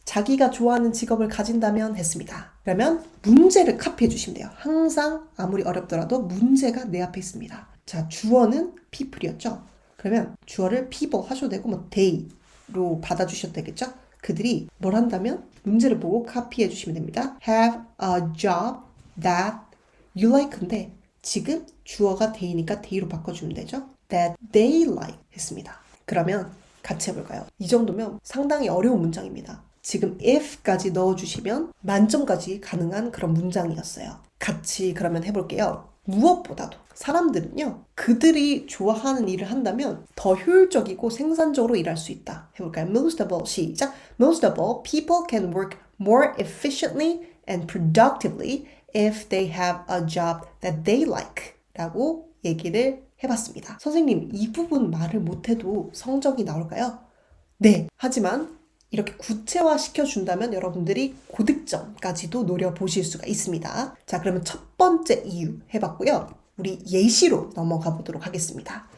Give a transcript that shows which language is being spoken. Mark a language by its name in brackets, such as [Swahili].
[Korean] 자기가 좋아하는 직업을 가진다면 했습니다. 그러면 문제를 카피해 주시면 돼요. 항상 아무리 어렵더라도 문제가 내 앞에 있습니다. 자, 주어는 people이었죠? 그러면 주어를 people 하셔도 되고 they로 받아주셔도 되겠죠? 그들이 뭘 한다면 문제를 보고 카피해 주시면 됩니다. [English] have a job that you like [Korean] 인데 지금 주어가 they니까 they로 바꿔주면 되죠. [English] that they like [Korean] 했습니다. 그러면 같이 해볼까요? 이 정도면 상당히 어려운 문장입니다. 지금 if까지 넣어주시면 만점까지 가능한 그런 문장이었어요. 같이 그러면 해볼게요. 무엇보다도 사람들은요, 그들이 좋아하는 일을 한다면 더 효율적이고 생산적으로 일할 수 있다. 해볼까요? [English] Most of all, [Korean] 시작. [English] Most of all, people can work more efficiently and productively if they have a job that they like [Korean] 라고 얘기를 해봤습니다. 선생님, 이 부분 말을 못해도 성적이 나올까요? 네, 하지만 이렇게 구체화 시켜준다면 여러분들이 고득점까지도 노려보실 수가 있습니다. 자, 그러면 첫 번째 이유 해봤고요. 우리 예시로 넘어가 보도록 하겠습니다.